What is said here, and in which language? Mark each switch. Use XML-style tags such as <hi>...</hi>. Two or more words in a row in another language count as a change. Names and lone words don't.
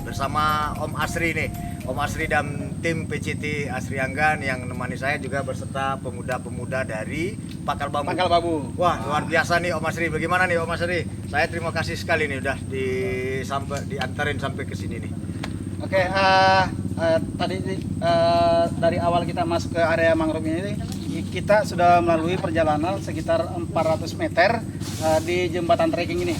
<id>Bersama Om Asri nih, Om Asri dan tim PCT Asri Anggan yang menemani saya juga berserta pemuda-pemuda dari Pangkal Bambu. Pangkal Bambu. Wah luar biasa nih Om Asri. Bagaimana nih Om Asri? Saya terima kasih sekali nih udah diantarin sampai ke sini nih. Oke, tadi dari awal kita masuk ke area mangrove ini, kita sudah melalui perjalanan sekitar 400 meter di jembatan trekking ini.</id>